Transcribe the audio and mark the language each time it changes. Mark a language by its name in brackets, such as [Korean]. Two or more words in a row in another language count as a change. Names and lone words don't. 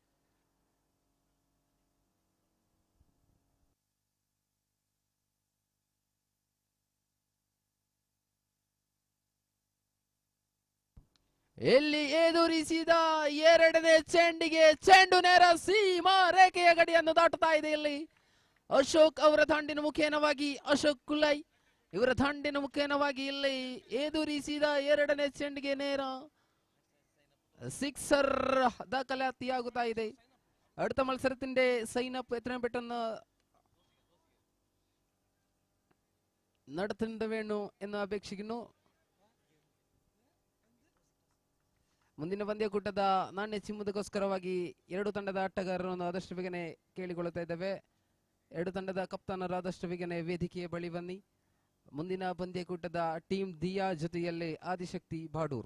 [Kannada] ಇಲ್ಲಿ ಎದುರಿಸಿದ ಎರಡನೇ ಚೆಂಡಿಗೆ ಚೆಂಡು ನೇರ ಸೀಮಾ ರೇಖೆಯ ಗಡಿಯನ್ನು ದಾಟುತ್ತಾ ಇದೆ. ಇಲ್ಲಿ ಅಶೋಕ್ ಅವರ ದಂಡಿನ ಮುಖೇನವಾಗಿ ಅಶೋಕ್ ಕುಲೈ ಇವರ ದಂಡಿನ ಮುಖೇನವಾಗಿ ಇಲ್ಲಿ ಎದುರಿಸಿದ ಎರಡನೇ ಚೆಂಡಿಗೆ ನೇರ സിക്സർ ದಾಖಲಾತಿಯಾಗುತ್ತಾ ಇದೆ. [Malayalam] അടുത്ത മത്സരത്തിന്റെ സൈനപ്പ് എത്രയും പെട്ടെന്ന് നടത്തേണ്ട വേണു എന്ന് അപേക്ഷിക്കുന്നു. [Kannada] ಮುಂದಿನ ಪಂದ್ಯಕೂಟದ ನಾಣ್ಯ ಚಿಮ್ಮುದಕ್ಕೋಸ್ಕರವಾಗಿ ಎರಡು ತಂಡದ ಆಟಗಾರರನ್ನು ಆದಷ್ಟು ಬೇಗನೆ ಕೇಳಿಕೊಳ್ಳುತ್ತಾ ಇದ್ದೇವೆ. ಎರಡು ತಂಡದ ಕಪ್ತಾನರಾದಷ್ಟು ಬೇಗನೆ ವೇದಿಕೆಯ ಬಳಿ ಬನ್ನಿ. ಮುಂದಿನ ಪಂದ್ಯಕೂಟದ ಟೀಮ್ ದಿಯಾ ಜೊತೆಯಲ್ಲಿ ಆದಿಶಕ್ತಿ ಬಾಡೂರು.